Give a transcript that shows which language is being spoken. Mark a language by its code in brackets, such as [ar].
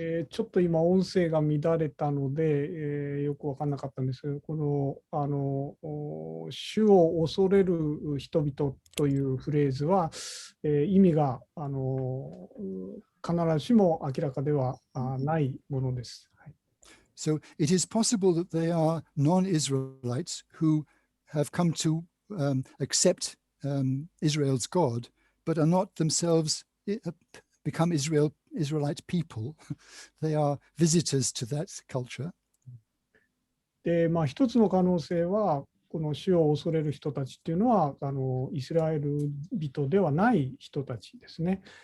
[ja] ちょっと今音声が乱れたので、よく分からなかったんですけど、この主を恐れる人々というフレーズは、意味が必ずしも明らかではないものです。はい、 [en] So it is possible that they are non-Israelites who have come to accept Israel's God, but are not themselves become Israelite people. They are visitors to that culture. [ja] で、一つの可能性は、この主を恐れる人たちっていうのは、イスラエル人ではない人たちですね。